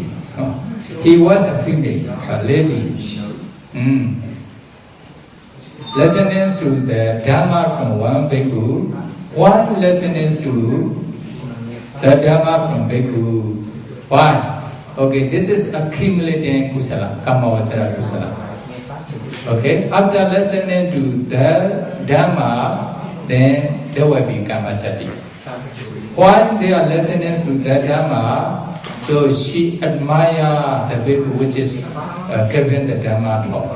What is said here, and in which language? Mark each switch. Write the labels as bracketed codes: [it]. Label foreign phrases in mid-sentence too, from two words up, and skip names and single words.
[en] He was a female, a lady. Listening to the Dharma from one bhikkhu, one listening to the Dharma from bhikkhu. Why? Okay, this is accumulating kusala, [pi] kamavasara kusala. [en] Okay, after listening to the Dharma, then there will be kamasati. While they are listening to the Dharma, so she admires the bhikkhu which is given the Dharma talk.